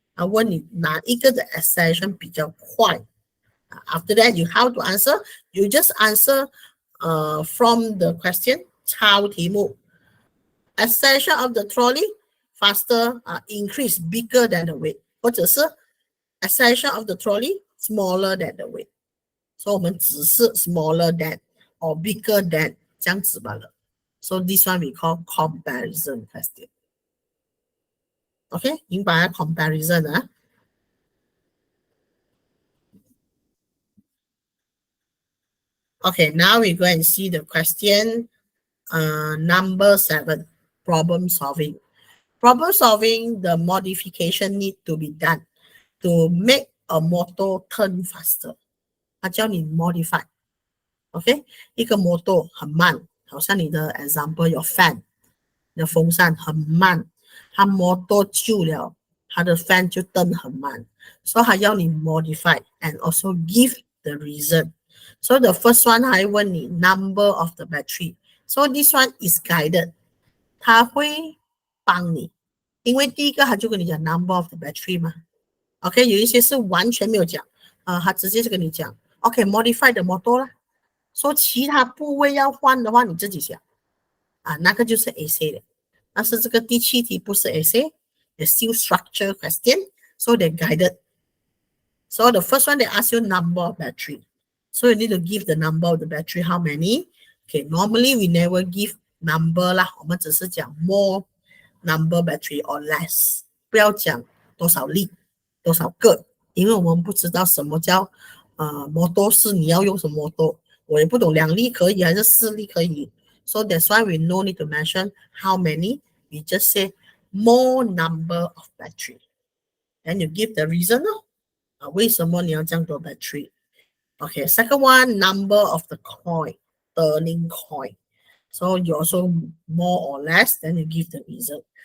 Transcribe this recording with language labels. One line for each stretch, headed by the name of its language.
Chinese: 问你哪一个的 acceleration 比较快？
English: After that, you how to answer? You just answer from the question
Chinese: 抄题目。
English: Acceleration of the trolley faster increase bigger than the weight，
Chinese: 或者是
English: acceleration of the trolley smaller than the weight。
Chinese: 所以我们只是
English: smaller than or bigger than
Chinese: 这样子罢了。
English: So this one we call comparison question. OK，
Chinese: 明白
English: comparison 啊？Okay, now we go and see the question number 7, problem solving. Problem solving, the modification need to be done to make a motor turn faster.
Chinese: 它叫你 modify. OK， 一个 motor 很慢，好像你的 example 有 fan， 你的风扇很慢，它 motor 旧了，它的 fan 就蹬很慢，所以它要你
English: modify and also give the reason. So the first one
Chinese: 还问你
English: number of the battery. So this one is guided.
Chinese: 它会帮你，因为第一个它就跟你讲 number of the battery 嘛。 OK， 有一些是完全没有讲，它直接就跟你讲
English: OK modify the motor
Chinese: 啦。说其他部位要换的话，你自己想那个就是 essay 的。但是这个第7题不是
English: essay， it's still structure question, so they guided. So the first one they ask you number of battery. So you need to give the number of the battery, how many? Okay, normally we never give number
Chinese: 啦，我们只是讲 more number battery or less， 不要讲多少粒、多少个，因为我们不知道什么叫摩托是你要用什么摩托，我也不懂2粒可以还是4粒可以。
English: So that's why we no need to mention how many. We just say more number of battery. And you give the reason
Chinese: 为什么你要这样多
English: battery? Okay, second one, number of the coin, turning coin. So you also more or less, then you give the reason.